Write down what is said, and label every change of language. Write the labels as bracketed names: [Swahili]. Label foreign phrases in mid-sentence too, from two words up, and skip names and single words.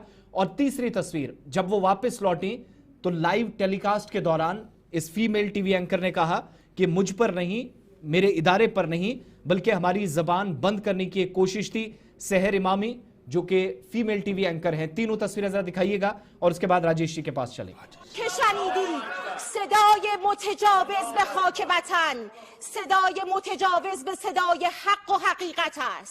[Hindi] और तीसरी तस्वीर, जब वो वापस लौटी तो [English] live telecast [Hindi] के दौरान इस [English] female TV anchor [Hindi] ने कहा कि मुझ पर नहीं, मेरे इदारे पर नहीं, बल्कि हमारी जबान बंद करने की एक कोशिश थी। सहर इमामी जो कि [English] female TV anchor [Hindi] हैं, तीनों तस्वीरें जरा दिखाइएगा और उसके बाद राजेश जी के पास चले। [Persian] صدای متجاوز به خاک وطن، صدای متجاوز به صدای حق و حقیقت است.